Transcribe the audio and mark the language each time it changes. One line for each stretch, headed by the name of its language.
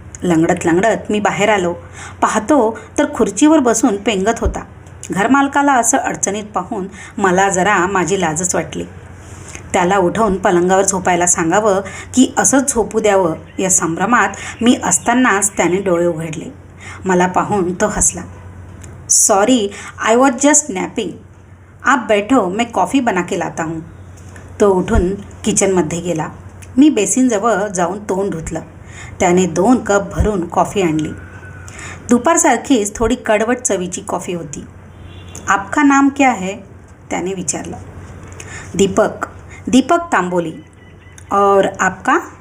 Marathi: लंगडत लंगडत मी बाहेर आलो. पाहतो तर खुर्चीवर बसून पेंगत होता. घरमालकाला असं अडचणीत पाहून मला जरा माझी लाजच वाटली. त्याला उठवून पलंगावर झोपायला सांगावं की असंच झोपू द्यावं या संभ्रमात मी असतानाच त्याने डोळे उघडले. मला पाहून तो हसला.
English: Sorry, I was just napping.
Hindi: आप बैठो, मैं कॉफ़ी बना के लाता हूँ.
Marathi: तो उठून किचनमध्ये गेला. मी बेसिनजवळ जाऊन तोंड धुतलं. त्याने 2 कप भरून कॉफी आणली. दुपारसारखीच थोडी कडवट चवीची कॉफी होती.
Hindi: आपका नाम क्या है?
Marathi: त्याने विचारलं.
Hindi: दीपक तांबोली. और आपका?